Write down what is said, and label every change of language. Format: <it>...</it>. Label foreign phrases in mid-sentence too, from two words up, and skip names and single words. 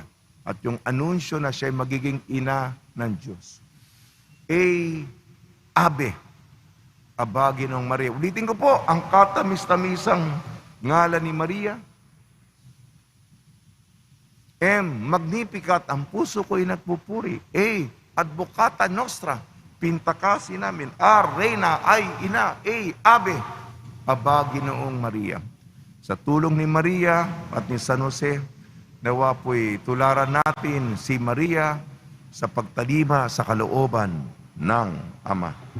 <tl>At yung anunsyo na siya'y magiging ina ng Diyos. Ave, Aba, Ginoong Maria. Ulitin ko po, ang katamis-tamisang ngalan ni Maria. Magnificat, ang puso ko'y nagpupuri.</tl> <la>Advocata Nostra,</la> <tl>pintakasi namin. Reina, ay ina. Ave, Aba, Ginoong Maria. Sa tulong ni Maria at ni San Jose, nawa po'y tularan natin si Maria sa pagtalima sa kalooban ng Ama.</tl>